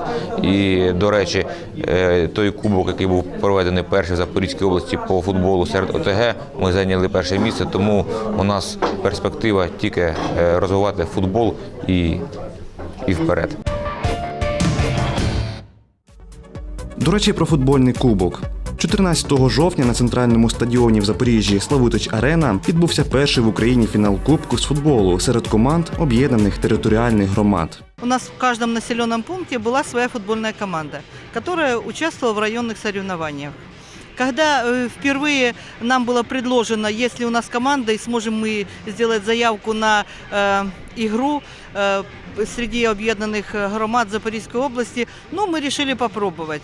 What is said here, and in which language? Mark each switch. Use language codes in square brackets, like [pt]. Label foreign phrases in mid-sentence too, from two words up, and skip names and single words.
[uk] І, до речі, той кубок, який був проведений перший в Запорізькій області по футболу серед ОТГ, ми зайняли перше місце, тому у нас перспектива тільки розвивати футбол і вперед. До речі, про футбольний кубок. 14 жовтня на центральному стадіоні в Запоріжжі «Славутич-Арена» відбувся перший в Україні фінал Кубку з футболу серед команд об'єднаних територіальних громад. [ru] У нас в каждом населенном пункте была своя футбольная команда, которая участвовала в районных соревнованиях. Когда впервые нам было предложено, если у нас команда и сможем мы сделать заявку на игру среди объединенных громад Запорізької области, мы решили попробовать.